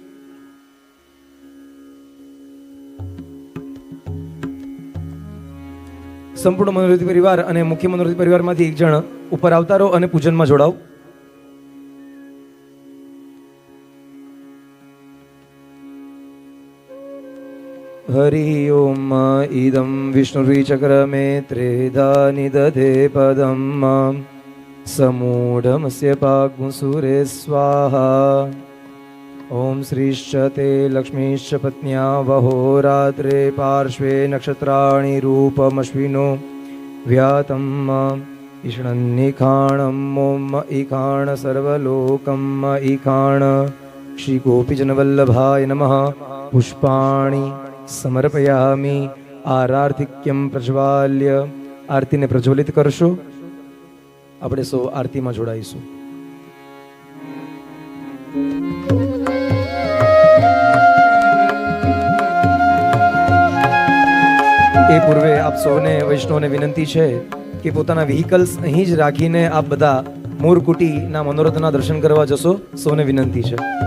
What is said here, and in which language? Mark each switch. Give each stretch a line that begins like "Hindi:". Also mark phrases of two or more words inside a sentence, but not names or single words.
Gujarati: સંપૂર્ણ મનોરથી પરિવાર અને મુખ્ય મનોરથી પરિવારમાંથી એક જણ ઉપર આવતા રહો અને પૂજનમાં જોડાઓ.
Sanskrit: हरि ओम इदं विष्णुर्विचक्रमे त्रेधा निदधे पदम् समूढमस्य पाग्मुसुरे स्वाहा। ओम श्रीश्च ते लक्ष्मीश्च पत्न्या वहोरात्रे पार्श्वे नक्षत्राणि रूपमश्विनो व्यातम् ईषणन्निखाणम् ओम ईखाण सर्वलोकम् ईखाण। श्री गोपीजनवल्लभाय नमः। पुष्पाणि समर्पयामि। आरार्थिक्यं प्रज्वाल्य
Gujarati: આરતીને પ્રજ્વલિત કરશો। આપણે સૌ આરતીમાં જોડાઈશું। એ પૂર્વે આપ સૌને વૈષ્ણવને વિનંતી છે કે પોતાના વ્હીકલ્સ અહીં જ રાખીને આપ બધા મોરકુટીના મનોરથના દર્શન કરવા જશો, સૌને વિનંતી છે।